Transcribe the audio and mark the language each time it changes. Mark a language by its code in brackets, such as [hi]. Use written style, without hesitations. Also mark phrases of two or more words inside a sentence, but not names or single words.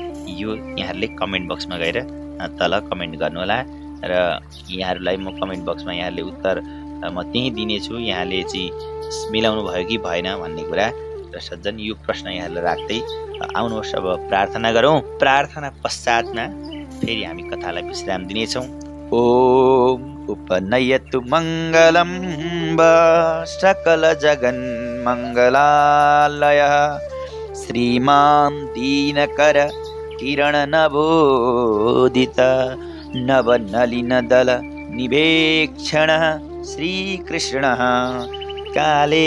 [ne] यो यहाँहरूले [en] comment boxमा [ne] गएर तल कमेन्ट गर्नुहोला र यहाँहरूलाई म [en] comment boxमा [ne] यहाँहरूले उत्तर म त्यही दिनेछु। यहाँले चाहिँ मिलाउनु भयो कि भएन भन्ने कुरा। र सज्जन यो प्रश्न यहाँहरूलाई राख्दै आउनुहोस् अब प्रार्थना गरौँ। प्रार्थना पश्चातमा फेरि हामी कथालाई विश्राम दिनेछौँ। [sa] ओम उपनयतु मङ्गलं सकल जगन् मङ्गलालयः श्रीमान् दीनकर किरण नवोदित नवनलिनदल निवेक्षणः श्रीकृष्णः काले